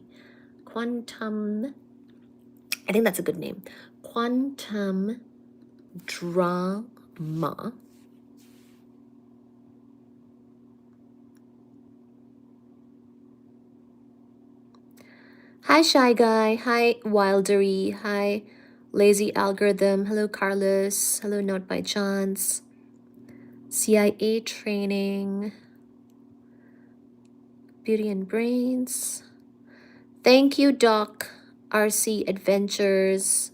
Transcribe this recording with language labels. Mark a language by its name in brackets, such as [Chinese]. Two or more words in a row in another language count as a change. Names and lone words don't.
[English] Quantum, I think that's a good name. Quantum Drama Hi, Shy Guy. Hi, Wildery. Hi, Lazy Algorithm. Hello, Carlos. Hello, Not by Chance. CIA Training. Beauty and Brains. Thank you, Doc. RC Adventures.